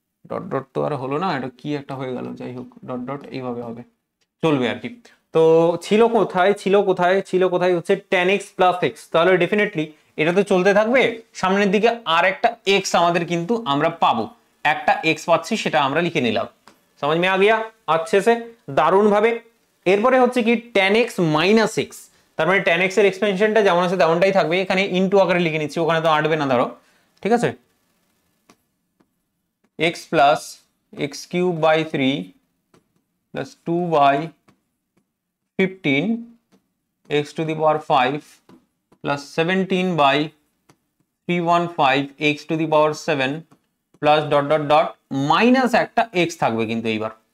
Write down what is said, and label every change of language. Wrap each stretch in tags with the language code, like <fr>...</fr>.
<bn>Dot dot তো আর হলো না, এটা কি একটা হয়ে গেল, যাই হোক, ডট ডট এইভাবে হবে, চলবে আর কি। তো ছিল কোথায় হচ্ছে tan x প্লাস x, তাহলে ডেফিনেটলি এটা তো চলতে থাকবে। সামনের দিকে আর একটা x আমাদের কিন্তু আমরা পাবো, একটা x পাচ্ছি, সেটা আমরা লিখে নিলাম।</bn> <hi>समझ में आ गया अच्छे से,</hi> <bn>দারুণ ভাবে। এরপরে হচ্ছে কি tan x মাইনাস x, তার মানে tan x এর এক্সপেনশনটা যেমন আছে তেমনটাই থাকবে, এখানে ইনটু আকারে লিখে নিচ্ছি, ওখানে তো আটবে না, ধরো, ঠিক আছে? x plus x cube by 3 plus 2/15 x to the power 5 plus 17/315 x to the power 7 plus dot dot dot minus একটা x থাকবে কিন্তু এইবার।</bn>